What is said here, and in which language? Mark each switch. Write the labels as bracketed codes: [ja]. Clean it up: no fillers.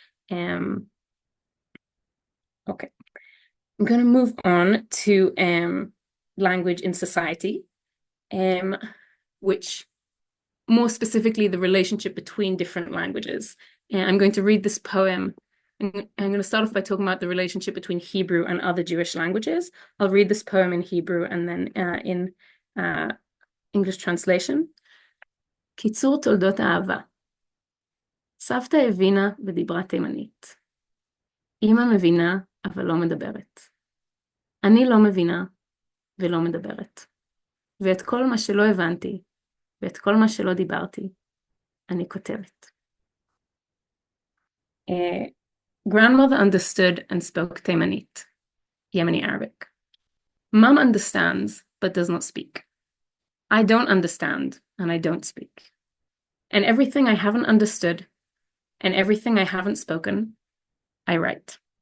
[en] Okay. I'm going to move on to language in society, which more specifically, the relationship between different languages. And I'm going to read this poem. I'm going to start off by talking about the relationship between Hebrew and other Jewish languages. I'll read this poem in Hebrew and then in English translation. [he] קיצור תולדות האהבה. סבתא הבינה ודיברה תימנית. אמא מבינה אבל לא מדברת. אני לא מבינה ולא מדברת. ואת כל מה שלא הבנתי ואת כל מה שלא דיברתי, אני כותבת. [en] Grandmother understood and spoke Taimanite, Yemeni Arabic. Mom understands but does not speak. I don't understand and I don't speak. And everything I haven't understood and everything I haven't spoken, I write.